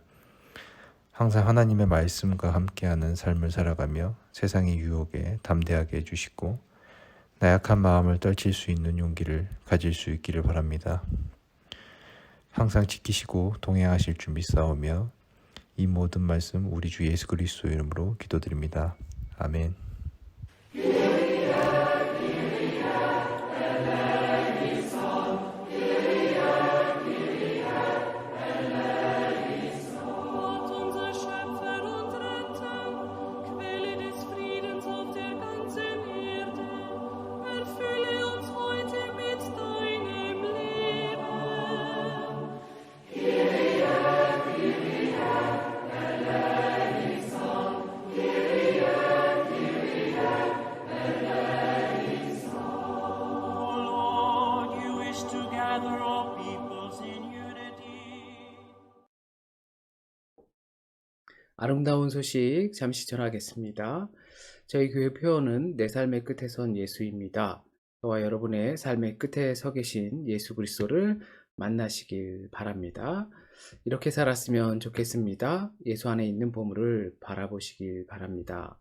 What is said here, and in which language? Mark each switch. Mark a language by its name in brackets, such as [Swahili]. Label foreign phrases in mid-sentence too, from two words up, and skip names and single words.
[Korean] 항상 하나님의 말씀과 함께하는 삶을 살아가며 세상의 유혹에 담대하게 해주시고 나약한 마음을 떨칠 수 있는 용기를 가질 수 있기를 바랍니다. 항상 지키시고 동행하실 줄 믿사오며 이 모든 말씀 우리 주 예수 그리스도의 이름으로 기도드립니다. 아멘. [German] Gott, unser Schöpfer und Retter, Quelle des Friedens auf der ganzen Erde, erfülle uns heute mit deinem Leben. [English] O Lord, you wish to gather all peoples in unity. [Korean] 아름다운 소식 잠시 전하겠습니다. 저희 교회 표어는 내 삶의 끝에 선 예수입니다. 저와 여러분의 삶의 끝에 서 계신 예수 그리스도를 만나시길 바랍니다. 이렇게 살았으면 좋겠습니다. 예수 안에 있는 보물을 바라보시길 바랍니다.